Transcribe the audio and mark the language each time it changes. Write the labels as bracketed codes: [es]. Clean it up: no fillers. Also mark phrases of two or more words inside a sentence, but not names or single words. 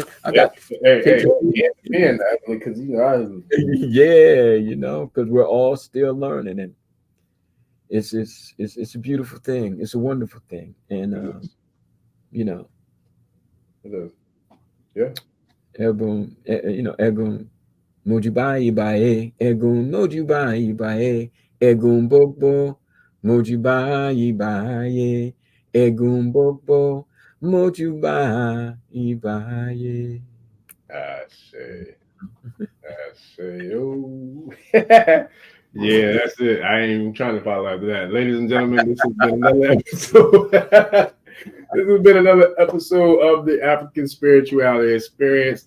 [en] I got because because we're all still learning, and it's a beautiful thing. It's a wonderful thing, and it is. Yeah. [yo] Egun, Egun Mojubai Bae, Egun Mojubai Bae, Egun Bobo Mojubai Bae, Egun Bobo Mojuba Ibaye. [en] I say, oh. Yeah, that's it. I ain't even trying to follow after that. Ladies and gentlemen, this has been another episode. This has been another episode of the African Spirituality Experience.